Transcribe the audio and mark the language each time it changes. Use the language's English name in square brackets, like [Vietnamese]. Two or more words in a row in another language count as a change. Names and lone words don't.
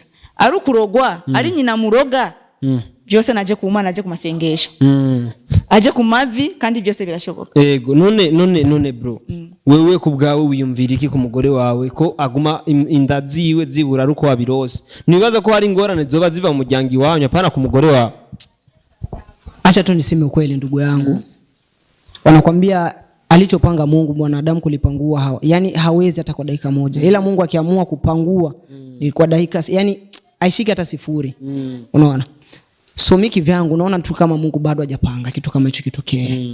[Rundi] Ari ukurogwa, ari nyina amuroga. Byose naje ku Mana naje ku masengesho. Aje ku mavi kandi byose birashoboka. Yego none bro. Wewe ku bwawe wiyumvira iki ku mugore wawe ko aguma inda ziwe zibura ruko wabirose? Nibaza ko hari ingorane zoba ziva mu muryango iwanyu apana ku mugore wawe. [Swahili] Acha tu niseme ukweli ndugu yangu. Wanakwambia alichopanga Mungu mwanadamu kulipangua hawa. Yani hawezi hata kwa dakika moja. Ila Mungu akiamua kupangua ni kwa dakika yani aishike hata 0. Unaona? So miki vyangu naona tu kama Mungu bado hajapanga kitu kama hicho kitokee.